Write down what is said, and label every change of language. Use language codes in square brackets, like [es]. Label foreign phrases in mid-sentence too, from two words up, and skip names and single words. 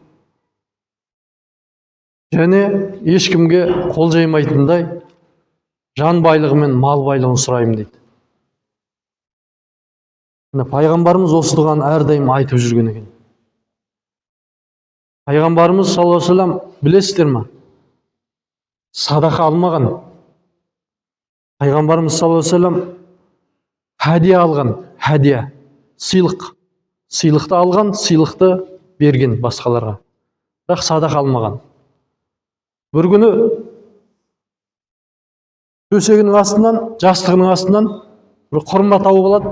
[kk] Және ешкімге қол жаймайтындай жан байлығы мен мал байлығын сұраймын дейді. Пайғамбарымыз осы дұғаны әрдайым айтып жүрген екен. [ar] Пайғамбарымыз صلى الله عليه وسلم, [kk] білесіздер ме? Садақа алмаған. Пайғамбарымыз [ar] صلى الله عليه وسلم [kk] хадия алған, хадия, сыйлық. Сыйлықты алған, сыйлықты берген басқаларға. Бірақ садақа алмаған. Бір күні төсегінің астынан, жастығының астынан бір құрма тауып алады.